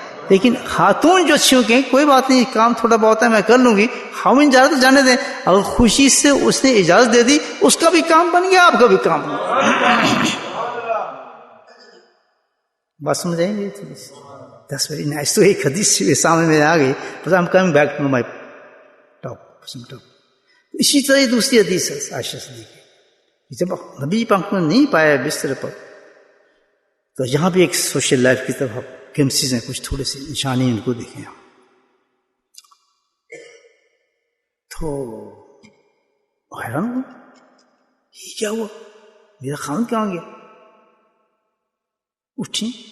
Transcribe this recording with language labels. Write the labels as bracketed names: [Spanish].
[Urdu] لیکن خاتون جو اچھی ہو کہ کوئی بات نہیں، کام تھوڑا بہت ہے میں کر لوں گی، خاوند جا رہا تو جانے دیں. اگر خوشی سے اس نے اجازت دے دی، اس کا بھی کام بن گیا، آپ کا بھی کام بن گیا. بات سمجھ آئیں گے تھوڑی سی؟ [English] That's very nice. [Urdu] تو ایک حدیث سامنے میں آ گئی. [English] But I'm coming back to my talk. [Urdu] اسی طرح دوسری حدیث ہے عائشہ صدیقہ، جب نبی پاک نے نہیں پایا بستر پر، تو یہاں بھی ایک سوشل لائف کی طرف گلمسز ہیں، کچھ تھوڑے سے نشانی ان کو دیکھیں. تو حیران ہو، یہ کیا ہوا، میرا خاوند کہاں گیا؟ اٹھیں.